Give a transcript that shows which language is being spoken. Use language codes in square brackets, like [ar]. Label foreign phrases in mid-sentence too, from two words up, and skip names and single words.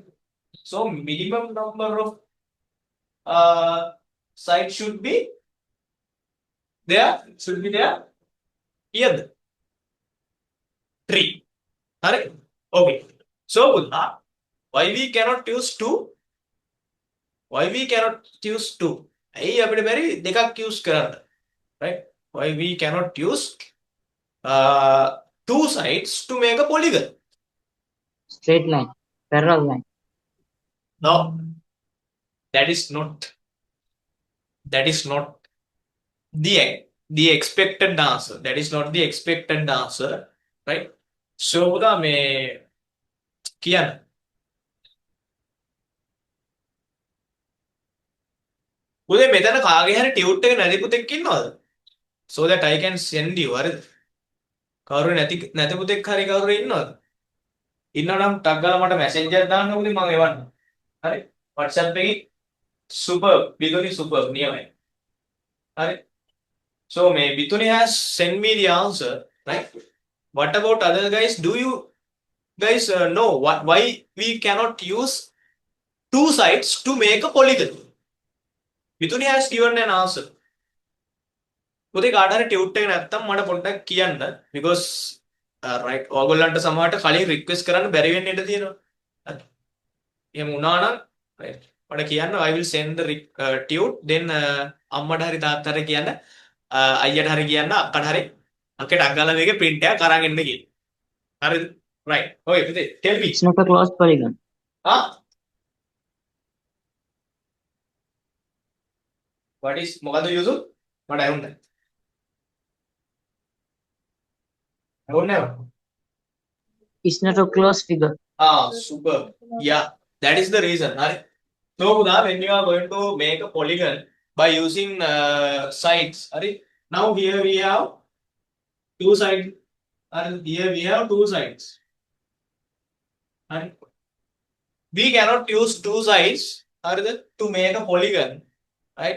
[en] So minimum number of sides should be there. Here. 3. Alright. Okay. So why we cannot use 2? Why we cannot use 2? [si] Hey, අපිට බැරි දෙකක් use කරන්න. [en] Right? Why we cannot use 2 sides to make a polygon? Straight line. Parallel line. No, that is not That is not the expected answer. That is not the expected answer, right? [si] So පුතා මේ කියන්න. පුතේ මෙතන කාගේ හරි ටියුට් එක නැති පුතෙක් ඉන්නවද? [en] So that I can send you. [si] හරිද? කවුරු නැති පුතෙක් හරි කවුරු ඉන්නවද? ඉන්නවනම් ටක් ගාලා මට මැසේජ් එකක් දාන්න පුතේ මම එවන්න. හරි? WhatsApp එකේ super බිතුනි super නියමයි. හරි? [en] So may Bithuni has sent me the answer, right? What about other guys? Do you guys know why we cannot use two sides to make a polygon? Bithuni has given an answer. [si] පුතේ කාට හරි ටියුට් එක නැත්තම් මට පොඩ්ඩක් කියන්න [en] because right [si] ඕගොල්ලන්ට සමහරට කලින් රික්වෙස්ට් කරන්න බැරි වෙන්න ඉඩ තියෙනවා. හරි. එහෙම වුණා නම් right මට කියන්න [en] I will send the tute then [si] අම්මට හරි තාත්තට කියන්න අයියට හරි කියන්න අක්කට හරි අක්කට අග්ගාලා මේකේ print එකක් අරන් එන්න කියලා. [en] හරිද? right. Okay පුතේ tell me. It's not a closed polygon. What is [si] මොකද යුසු? මට ඇහුන්නේ. ඇහුන්නේ නැහැ. [en] It's not a closed figure. Super. Yeah, that is the reason. Right? So now when you are going to make a polygon by using sides, right? Now here we have two sides. And here we have two sides. And we cannot use two sides to make a polygon, right?